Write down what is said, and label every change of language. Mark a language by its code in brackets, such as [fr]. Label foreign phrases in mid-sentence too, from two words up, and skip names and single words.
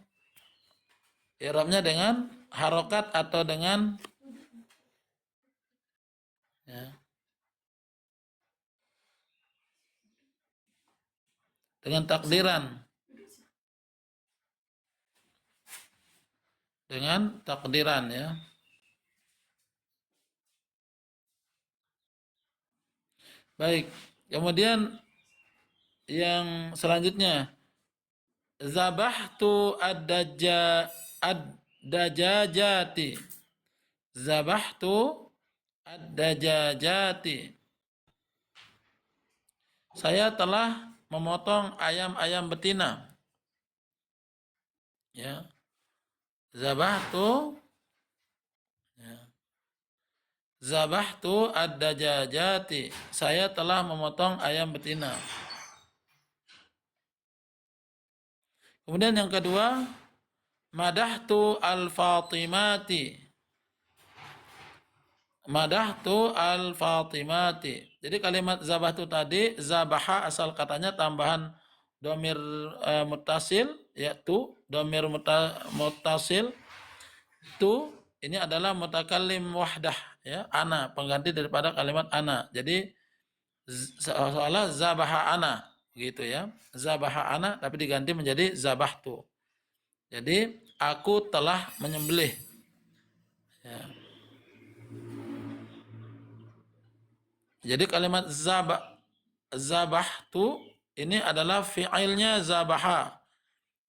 [id] I'rabnya dengan harokat atau dengan, ya, dengan takdiran. Dengan takdiran, ya. Baik. Kemudian yang selanjutnya, [ar] ذبحتُ الدجاجاتِ. ذبحتُ الدجاجاتِ. [id] Saya telah memotong ayam-ayam betina. Ya. Zabahtu, ya. [ar] ذبحتُ الدجاجاتِ. [id] Saya telah memotong ayam betina. Kemudian yang kedua, [ar] مدحتُ الفاطمةَ. مدحتُ الفاطمةَ. [id] Jadi kalimat zabahtu tadi, zabaha asal katanya tambahan [ar] ضمير متصل, [id] yaitu [ar] ضمير متصل. [id] Tu ini adalah [ar] متكلم وحده, [id] ya, ana, pengganti daripada kalimat ana. Jadi seolah [ar] ذبح أنا, [id] gitu, ya. [ar] ذبح أنا [id] tapi diganti menjadi zabahtu. Jadi aku telah menyembelih, ya. Jadi kalimat zabahtu ini adalah fi'ilnya zabaha.